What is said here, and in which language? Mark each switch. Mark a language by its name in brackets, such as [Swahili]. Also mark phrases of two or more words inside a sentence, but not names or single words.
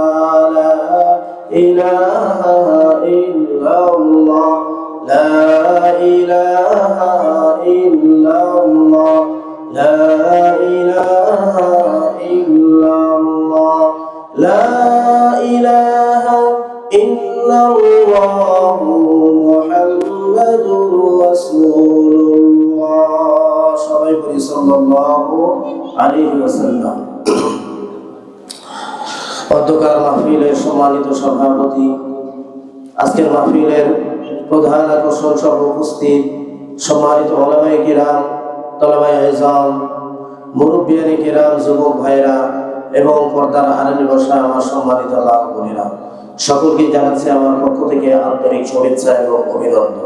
[Arabic] لا الہ الا اللہ، لا الہ الا اللہ، لا الہ الا اللہ، لا الہ الا اللہ محمد رسول اللہ. [Bangla] সবাই বলি [Arabic] صلى الله عليه وسلم. [Bangla] অধ্যকার মাহফিলের সম্মানিত সভাপতি, আজকের মাহফিলের প্রধান আকর্ষণ সহ উপস্থিত সম্মানিত ওলামায়ে কিরাম, তলাবায়ে ইলম, মুরব্বিয়ানে কিরাম, যুবক ভাইরা এবং পর্দার আড়ালে বসা আমার সম্মানিত আল্লাহ বোনেরা, সকলকে জানাচ্ছি আমার পক্ষ থেকে আন্তরিক শুভেচ্ছা এবং অভিনন্দন।